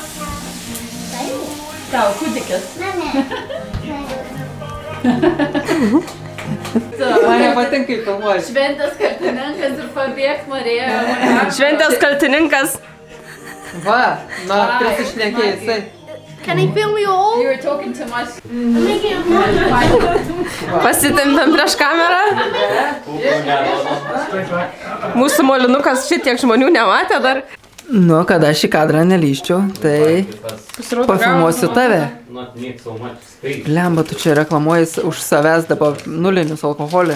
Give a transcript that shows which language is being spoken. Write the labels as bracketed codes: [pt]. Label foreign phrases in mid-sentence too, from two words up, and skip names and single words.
[lt] Tau, kūdikis. Man nepatinka, kaip filmuoji. Šventės kaltininkas ir pabėgt norėjo. Šventės kaltininkas. Va, na, prisišnekėjai, jisai. [en] Can I film you all? You were talking too much. I'm making a vlog. [lt] Pasitempiam prieš kamerą. Mūsų molinukas šitiek žmonių nematė dar. Nu, kada šį kadrą nelyščiau, tai pafilmuosiu tave. Blemba, tu čia reklamuoji už savęs dabar nulinius alkoholį.